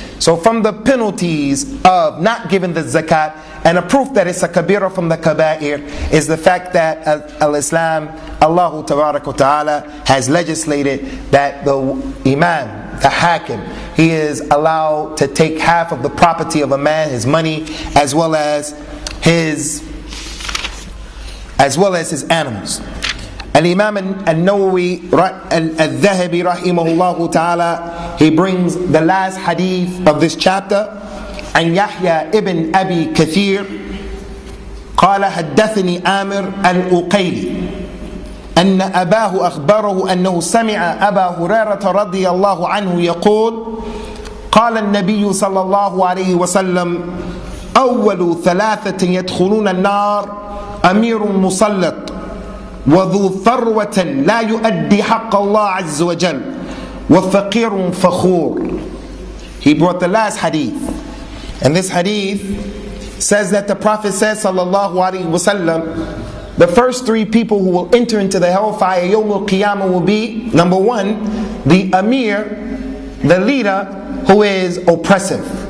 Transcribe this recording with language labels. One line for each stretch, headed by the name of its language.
English: So from the penalties of not giving the zakat, and a proof that it's a kabira from the kaba'ir, is the fact that al-Islam, Allah Ta'ala has legislated that the imam, the hakim, he is allowed to take half of the property of a man, his money, as well as his animals. Al-Imam al-Nawawi al-Dhahabi rahimahullah ta'ala, he brings the last hadith of this chapter, and Yahya ibn Abi Kathir
Arabic: قال حدثني عامر الأقيلي أن أباه أخبره أنه سمع أبا هريرة رضي الله عنه يقول قال النبي صلى الله عليه وسلم أول 3 يدخلون النار أمير مسلط وذو ثروة لا يؤدي حق الله عز وجل وفقير فخور.
English: He brought the last hadith, and this hadith says that the Prophet says, sallallahu alaihi wasallam, the first 3 people who will enter into the hellfire Yawm al-Qiyamah will be, number 1, the Amir, the leader who is oppressive.